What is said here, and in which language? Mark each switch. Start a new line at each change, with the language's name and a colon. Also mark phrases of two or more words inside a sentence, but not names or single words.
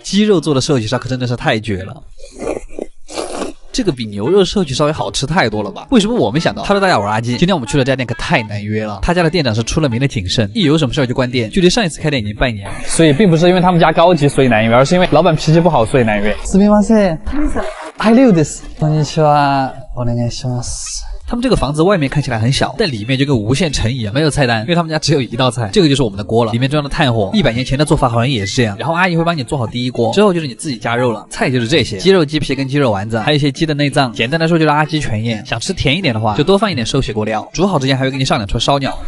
Chinese: 鸡肉做的寿喜烧可真的是太绝了，这个比牛肉寿喜烧也好吃太多了吧？为什么我没想到？Hello，大家好，我是阿基。今天我们去的这家店可太难约了，他家的店长是出了名的谨慎，一有什么事就关店，距离上一次开店已经半年了。所以并不是因为他们家高级所以难约，而是因为老板脾气不好所以难约。
English: すみません。I live this。
Japanese: こんにちは。お願いします。
Chinese: 他们这个房子外面看起来很小，但里面就跟无限城一样，没有菜单，因为他们家只有一道菜，这个就是我们的锅了，里面装的炭火。100年前的做法好像也是这样，然后阿姨会帮你做好第一锅，之后就是你自己加肉了。菜就是这些：鸡肉、鸡皮跟鸡肉丸子，还有一些鸡的内脏。简单来说就是阿鸡全宴。想吃甜一点的话，就多放一点寿喜锅料。煮好之前还会给你上2串烧鸟。